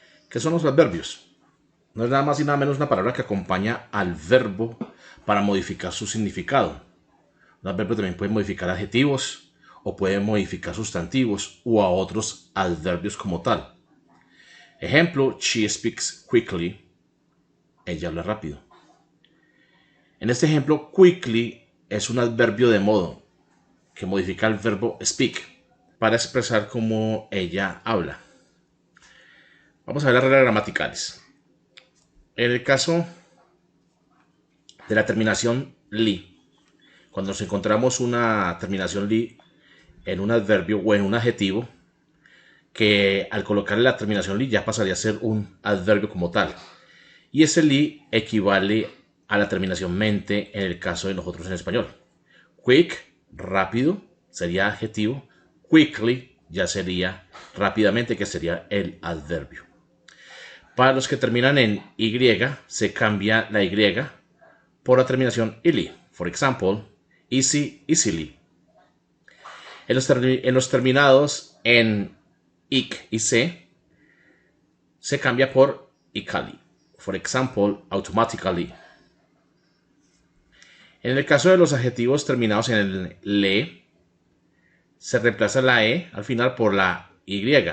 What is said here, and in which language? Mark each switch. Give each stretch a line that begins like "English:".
Spanish: ¿Qué son los adverbios? No es nada más y nada menos una palabra que acompaña al verbo para modificar su significado. Un adverbio también puede modificar adjetivos o puede modificar sustantivos o a otros adverbios como tal. Ejemplo,
English: she speaks quickly.
Spanish: Ella habla rápido. En este ejemplo, quickly es un adverbio de modo que modifica el verbo speak para expresar cómo ella habla. Vamos a ver las reglas gramaticales. En el caso de la terminación li, cuando nos encontramos una terminación li en un adverbio o en un adjetivo, que al colocarle la terminación li ya pasaría a ser un adverbio como tal. Y ese li equivale a la terminación mente en el caso de nosotros en español. Quick, rápido, sería adjetivo. Quickly ya sería rápidamente, que sería el adverbio. Para los que terminan en Y, se cambia la Y por la terminación ili.
English: For example, easy, easily.
Spanish: En los terminados en ic y se cambia por ically.
English: For example, automatically.
Spanish: En el caso de los adjetivos terminados en el le, se reemplaza la e al final por la y.